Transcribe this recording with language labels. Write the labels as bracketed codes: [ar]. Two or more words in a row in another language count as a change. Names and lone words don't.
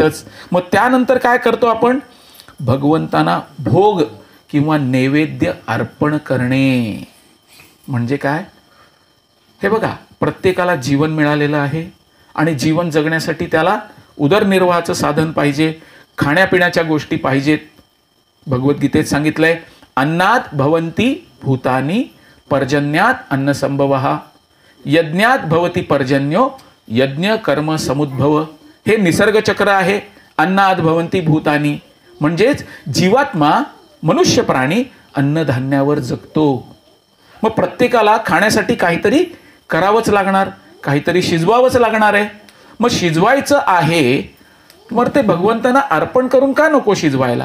[mr] मग त्यानंतर काय करतो आपण? भगवंतांना भोग किंवा नैवेद्य अर्पण करणे. म्हणजे काय? हे बघा, प्रत्येकाला जीवन मिळालेलं आहे आणि जीवन जगण्यासाठी त्याला उदरनिर्वाहाचं साधन पाहिजे, खाण्यापिण्याच्या गोष्टी पाहिजेत. भगवद्गीतेत सांगितलंय, [sa] अन्नात भवन्ति भूतानि पर्जन्यात अन्नसंभवः यज्ञात भवति पर्जन्यो यज्ञ कर्म समुद्भव. [mr] हे निसर्ग चक्र आहे. [sa] अन्नात भवन्ति भूतानि [mr] म्हणजेच जीवात्मा मनुष्य प्राणी अन्नधान्यावर जगतो. मग प्रत्येकाला खाण्यासाठी काहीतरी करावंच लागणार, काहीतरी शिजवावंच लागणार आहे. मग शिजवायचं आहे, मग ते भगवंतांना अर्पण करून का नको शिजवायला?